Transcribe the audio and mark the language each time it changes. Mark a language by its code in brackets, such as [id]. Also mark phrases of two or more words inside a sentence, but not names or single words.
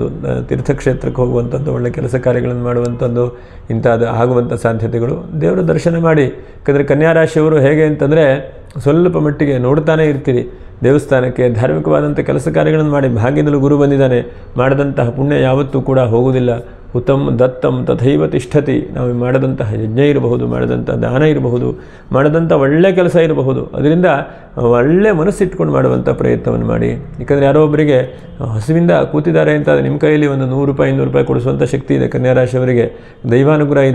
[kn] ತೀರ್ಥಕ್ಷೇತ್ರಕ್ಕೆ ಹೋಗುವಂಥದ್ದು, ಒಳ್ಳೆಯ ಕೆಲಸ ಕಾರ್ಯಗಳನ್ನು ಮಾಡುವಂಥದ್ದು, ಇಂಥದ್ದು ಆಗುವಂಥ ಸಾಧ್ಯತೆಗಳು. ದೇವರ ದರ್ಶನ ಮಾಡಿ. ಯಾಕಂದರೆ ಕನ್ಯಾ ರಾಶಿಯವರು ಹೇಗೆ ಅಂತಂದರೆ ಸ್ವಲ್ಪ ಮಟ್ಟಿಗೆ ನೋಡ್ತಾನೆ ಇರ್ತೀರಿ. ದೇವಸ್ಥಾನಕ್ಕೆ ಧಾರ್ಮಿಕವಾದಂಥ ಕೆಲಸ ಕಾರ್ಯಗಳನ್ನು ಮಾಡಿ, ಭಾಗ್ಯದಲ್ಲೂ ಗುರು ಬಂದಿದ್ದಾನೆ, ಮಾಡಿದಂತಹ ಪುಣ್ಯ ಯಾವತ್ತೂ ಕೂಡ ಹೋಗುವುದಿಲ್ಲ. [sa] ಉತ್ತಮ್ ದತ್ತಂ ತಥೈವ ತಿಷ್ಠತಿ. [kn] ನಾವು ಮಾಡಿದಂತಹ ಯಜ್ಞ ಇರಬಹುದು, ಮಾಡಿದಂಥ ದಾನ ಇರಬಹುದು, ಮಾಡಿದಂಥ ಒಳ್ಳೆಯ ಕೆಲಸ ಇರಬಹುದು, ಅದರಿಂದ ಒಳ್ಳೆಯ ಮನಸ್ಸಿಟ್ಕೊಂಡು ಮಾಡುವಂಥ ಪ್ರಯತ್ನವನ್ನು ಮಾಡಿ. ಯಾಕಂದರೆ ಯಾರೋ ಒಬ್ಬರಿಗೆ ಹಸುವಿಂದ ಕೂತಿದ್ದಾರೆ ಅಂತ ನಿಮ್ಮ ಕೈಯಲ್ಲಿ ಒಂದು 100 ರೂಪಾಯಿ 200 ರೂಪಾಯಿ ಕೊಡಿಸುವಂಥ ಶಕ್ತಿ ಇದೆ. ಕನ್ಯಾ ರಾಶಿಯವರಿಗೆ ದೈವಾನುಗ್ರಹ ಇದೆ.